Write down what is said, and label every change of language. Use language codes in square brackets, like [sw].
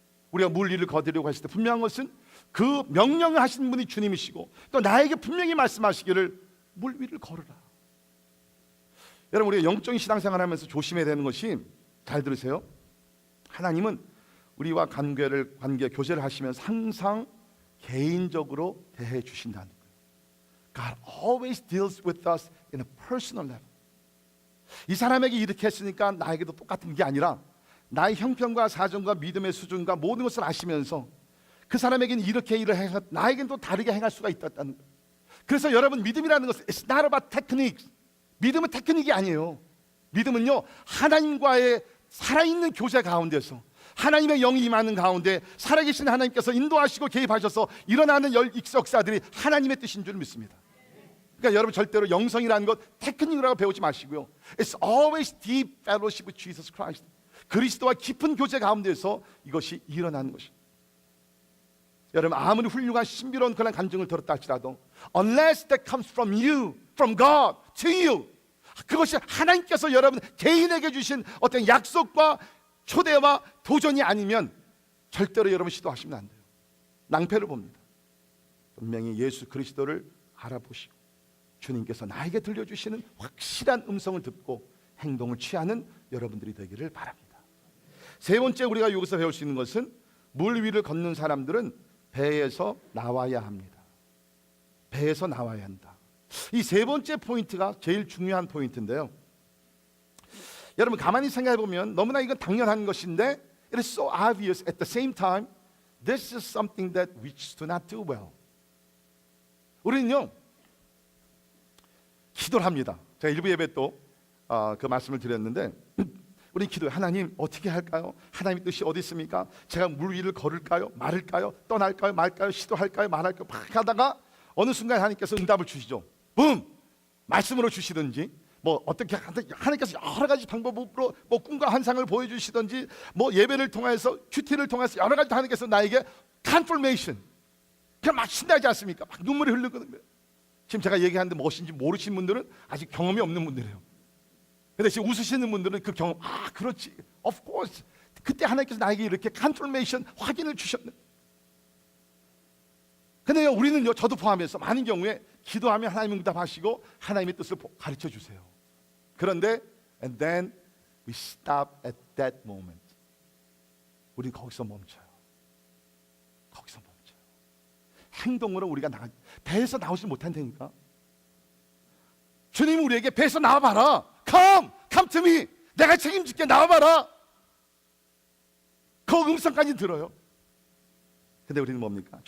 [ko] 우리가 물 위를 거두려고 했을 때 분명한 것은 그 명령을 하시는 분이 주님이시고 또 나에게 분명히 말씀하시기를 물 위를 걸으라. 여러분 우리가 영적인 신앙생활하면서 조심해야 되는 것이, 잘 들으세요, 하나님은 우리와 관계 교제를 하시면서 항상 개인적으로 대해 주신다는 거예요. [en] God always deals with us in a personal level. [ko] 이 사람에게 이렇게 했으니까 나에게도 똑같은 게 아니라 나의 형편과 사정과 믿음의 수준과 모든 것을 아시면서 그 사람에게는 이렇게 일을 해서 나에게는 또 다르게 행할 수가 있다는 거예요. 그래서 여러분 믿음이라는 것은 [en] It's not about techniques. [ko] 믿음은 테크닉이 아니에요. 믿음은요 하나님과의 살아있는 교제 가운데서 하나님의 영이 임하는 가운데 살아계신 하나님께서 인도하시고 개입하셔서 일어나는 역사들이 하나님의 뜻인 줄 믿습니다. 그러니까 여러분 절대로 영성이라는 것 테크닉이라고 배우지 마시고요. [en] It's always deep fellowship with Jesus Christ. [ko] 그리스도와 깊은 교제 가운데서 이것이 일어나는 것입니다. 여러분 아무리 훌륭한 신비로운 그런 간증을 들었다 할지라도 [en] unless that comes from you, from God to you, [ko] 그것이 하나님께서 여러분 개인에게 주신 어떤 약속과 초대와 도전이 아니면 절대로 여러분 시도하시면 안 돼요. 낭패를 봅니다. 분명히 예수 그리스도를 알아보시고 주님께서 나에게 들려주시는 확실한 음성을 듣고 행동을 취하는 여러분들이 되기를 바랍니다. 세 번째 우리가 여기서 배울 수 있는 것은 물 위를 걷는 사람들은 배에서 나와야 합니다. 배에서 나와야 한다. 이 세 번째 포인트가 제일 중요한 포인트인데요. 여러분 가만히 생각해 보면 너무나 이건 당연한 것인데 [en] It is so obvious at the same time This is something that we do not do well. [ko] 우리는요, 기도를 합니다. 제가 일부 예배 또 그 말씀을 드렸는데, 우리 기도해. 하나님 어떻게 할까요? 하나님의 뜻이 어디 있습니까? 제가 물 위를 걸을까요? 말을까요? 떠날까요? 말까요? 시도할까요? 말할까요? 막 하다가 어느 순간 하나님께서 응답을 주시죠. 붐! 말씀으로 주시든지, 뭐 어떻게 하나님께서 여러 가지 방법으로 뭐 꿈과 환상을 보여주시든지, 뭐 예배를 통해서 큐티를 통해서 여러 가지 하나님께서 나에게 컨퍼메이션, 그냥 막 신나지 않습니까? 막 눈물이 흐르거든요. 지금 제가 얘기하는데 무엇인지 모르시는 분들은 아직 경험이 없는 분들이에요. 근데 지금 웃으시는 분들은 그 경험, 그렇지, of course. 그때 하나님께서 나에게 이렇게 컨퍼메이션, 확인을 주셨네. 근데요, 우리는요, 저도 포함해서 많은 경우에 기도하면 하나님 응답하시고 하나님의 뜻을 가르쳐 주세요. [en] 그런데 and then we stop at that moment. [ko] 우리는 거기서 멈춰요. 거기서 멈춰요. 행동으로 우리가 배에서 나오지 못한다니까. 주님 우리에게 배에서 나와봐라. [en] Come to me. [ko] 내가 책임질게. 나와봐라. 그 음성까지 들어요. 근데 우리는 뭡니까?